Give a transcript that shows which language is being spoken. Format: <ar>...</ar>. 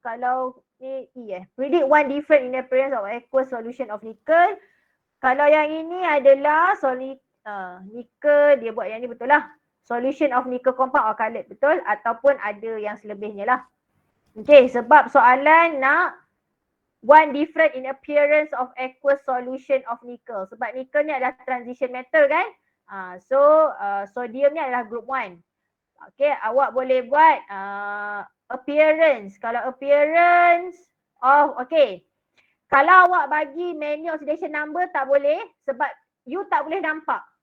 <ms>Kalau ni</ms> <en>predict one different in appearance of aqueous solution of nickel.</en> <ms>Kalau yang ini adalah nickel, dia buat yang ni betul lah.</ms> <en>Solution of nickel compound or colored,</en> <ms>betul? Ataupun ada yang selebihnya lah.</ms> <en>Okay,</en> <ms>sebab soalan nak</ms> <en>one different in appearance of aqueous solution of nickel.</en> <ms>Sebab nickel ni adalah transition metal kan? So sodium ni adalah group 1. Okay, awak boleh buat appearance. Kalau appearance of, okay. Kalau awak bagi menu oxidation number tak boleh sebab you tak boleh nampak.</ms>